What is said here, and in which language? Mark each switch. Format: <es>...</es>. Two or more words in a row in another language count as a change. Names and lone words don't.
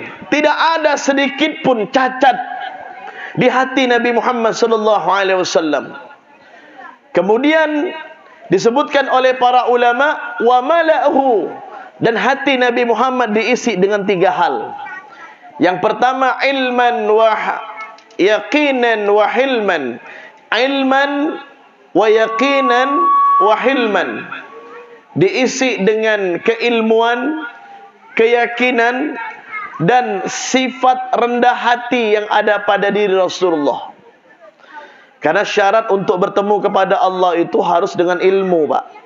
<id>Tidak ada sedikit pun cacat di hati Nabi Muhammad</id> <ar>صلى الله عليه وسلم.</ar> <id>Kemudian disebutkan oleh para ulama,</id> <ar>وملأه,</ar> <id>dan hati Nabi Muhammad diisi dengan 3 hal. Yang pertama,</id> <ar>علما ويقينا وحلما. علما ويقينا وحلما.</ar> <id>Diisi dengan keilmuan, keyakinan, dan sifat rendah hati yang ada pada diri Rasulullah. Karena syarat untuk bertemu kepada Allah itu harus dengan ilmu, Pak.</id>